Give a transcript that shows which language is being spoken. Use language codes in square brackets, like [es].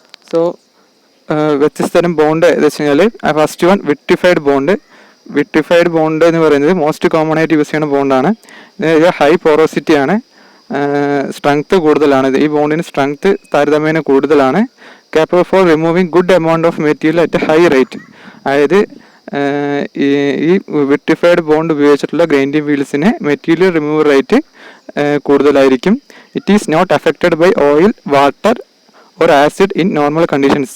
[ml] So വ്യത്യസ്തരം bond എന്ന് വെച്ച് കഴിഞ്ഞാൽ first one vitrified bond. Vitrified bond എന്ന് പറയുന്നത് മോസ്റ്റ് കോമൺ ആയിട്ട് യൂസ് ചെയ്യുന്ന ബോണ്ടാണ്. ഇത് ഹൈ പോറോസിറ്റി ആണ്, സ്ട്രെങ്ത് കൂടുതലാണ്. ഈ ബോണ്ടിന് സ്ട്രെങ്ത് താരതമ്യേന കൂടുതലാണ്. [en] capable for removing good amount of material at a high rate. [ml] അതായത് ഈ വിട്രിഫൈഡ് ബോണ്ട് ഉപയോഗിച്ചിട്ടുള്ള ഗ്രൈൻഡിങ് വീൽസിന് മെറ്റീരിയൽ റിമൂവൽ റേറ്റ് കൂടുതലായിരിക്കും. [en] It is not affected by oil, water or acid in normal conditions.